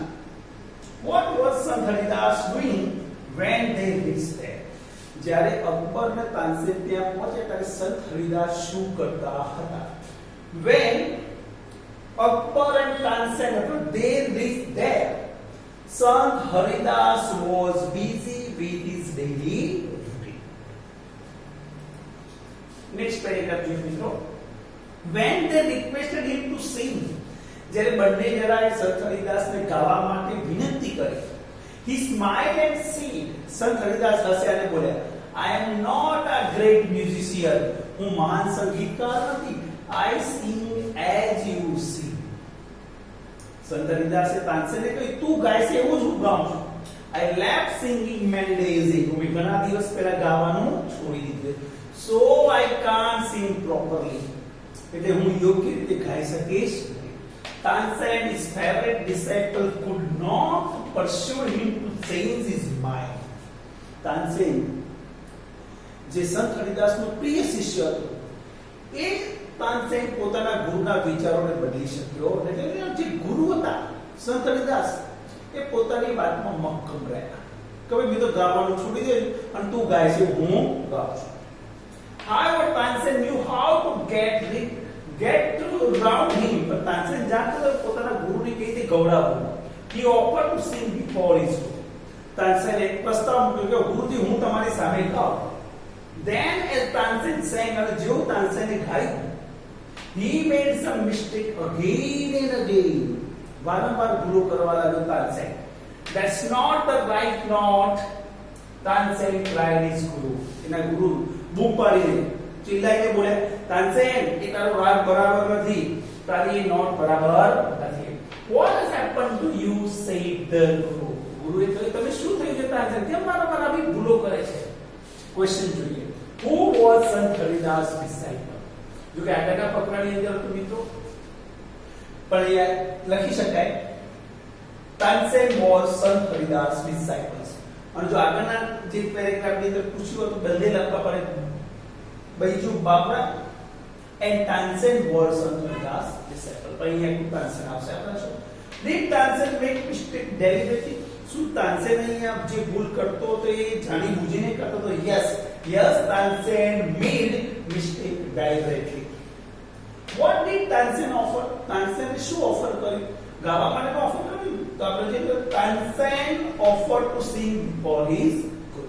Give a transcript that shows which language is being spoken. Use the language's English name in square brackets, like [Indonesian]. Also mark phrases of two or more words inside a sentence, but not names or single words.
[English] What was Sant Haridas doing when they reached there? [Gujarati] જ્યારે અકબર ને તાનસેન ત્યાં પહોંચે ત્યારે સંત હરિદાસ શું કરતા હતા? [English] When Akbar and Tansen they reached there, Sant Haridas was busy with his daily routine. Next paragraph [Gujarati] જોઈએ મિત્રો. [English] When they requested him to sing, [Gujarati] જ્યારે બંને જણાએ સંત હરિદાસને ગાવા માટે વિનંતી કરી, [English] he smiled and said, [Gujarati] સંત હરિદાસ હસ્યા અને બોલ્યા, [English] I am not a great musician. [Gujarati] હું મહાન સંગીતકાર નથી. [English] I sing as you sing. [Gujarati] સંત હરિદાસે તાનસેનને કહ્યું તું ગાય છે એવું જ હું ગાઉં છું. [English] I left singing many days ago. [Gujarati] મેં ઘણા દિવસ પહેલા ગાવાનું છોડી દીધું. [English] So I can't sing properly. [Gujarati] એટલે હું યોગ્ય રીતે ગાઈ શકીશ. [English] Tansen, his favorite disciple, could not persuade him to change his mind. [Gujarati] Tansen, જે સંત હરિદાસનો પ્રિય શિષ્ય હતો, એ તાનસેન પોતાના ગુરુના વિચારોને બદલી શક્યો. એટલે જે ગુરુ હતા સંત હરિદાસ, એ પોતાની વાતમાં મક્કમ રહ્યા કે ભાઈ મેં તો ગાવાનું છોડી દે અને તું ગાય છે હું ગાઉં છું. [English] However, Tansen knew how to get round him. [Gujarati] પણ તાનસેન જાણતો પોતાના ગુરુને કઈ રીતે ગવડાવવું. [English] He offered to sing before his guru. [Gujarati] તાનસેન એક પ્રસ્તાવ મૂક્યો કે ગુરુજી હું તમારી સામે ગાઉં. [English] Then as Tansen sang, [Gujarati] અને જેવું તાનસેને ગાયું, [English] he made some mistake again and again. [Gujarati] વારંવાર ભૂલો કરવા લાગ્યો તાનસેન. [English] That's not the right note. તાનસેન cried his guru. [Gujarati] એના ગુરુ બૂમ પાડીને ચિલ્લાઈને બોલ્યા, તાનસેન એ તારો રાગ બરાબર નથી, તારી એ નોટ બરાબર નથી. [English] What has happened to you? said the guru. [Gujarati] ગુરુએ કહ્યું તમે શું થયું છે તાનસેન, કેમ વારંવાર આવી ભૂલો કરે છે? ક્વેશ્ચન જોઈએ. [English] Who was Sant Haridas' disciple? [Gujarati] જો કે આગળના પકડાની અંદર તો મિત્રો પણ એ લખી શકાય તાનસેન [English] was Sant Haridas' disciples. [Gujarati] અને જો આગળના જે પેરેગ્રાફની અંદર પૂછ્યું હતું બંને લખવા પડે. [English] બીજું બાબરા and Tansen was Sant Haridas' disciple. [Gujarati] પણ અહીંયા તાનસેન આવશે આપણે શું? [English] Did Tansen make mistake deliberately? [Gujarati] શું તાનસેન અહીંયા જે ભૂલ કરતો તો એ જાણી બૂજીને કરતો તો? [English] Yes, Tansen made mistake deliberately. What did Tansen offer? Tansen [Gujarati] શું ઓફર કર્યું? ગાવા માટેનો ઓફર કર્યું. તો આપણે જે [English] Tansen offered to sing for his guru.